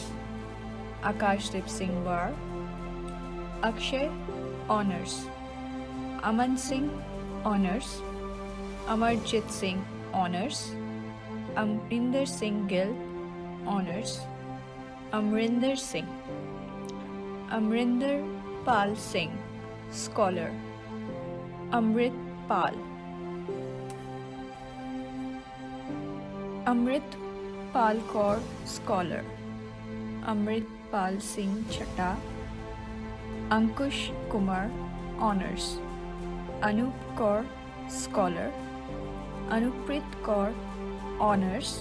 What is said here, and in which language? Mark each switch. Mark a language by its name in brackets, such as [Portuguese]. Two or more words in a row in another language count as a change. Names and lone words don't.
[English] Akashdeep Singh Var, Akshay Honors, Aman Singh Honors, Amarjit Singh Honors, Amrinder Singh Gill Honors, Amrinder Singh, Amrinder Pal Singh Scholar, Amrit Pal, Amrit Pal Kaur Scholar, Amrit Pal Singh Chata, Ankush Kumar Honors, Anup Kaur Scholar, Anuprit Kaur Honors,